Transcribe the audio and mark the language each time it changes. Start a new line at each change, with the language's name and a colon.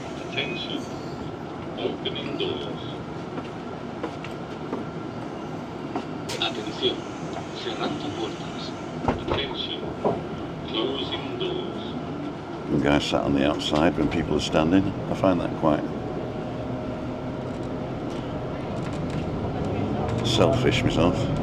English: Attention, opening doors.
Spanish: Atención, cerrando puertas.
English: Attention, closing doors. Some guy sat on the outside when people are standing. I find that quite selfish myself.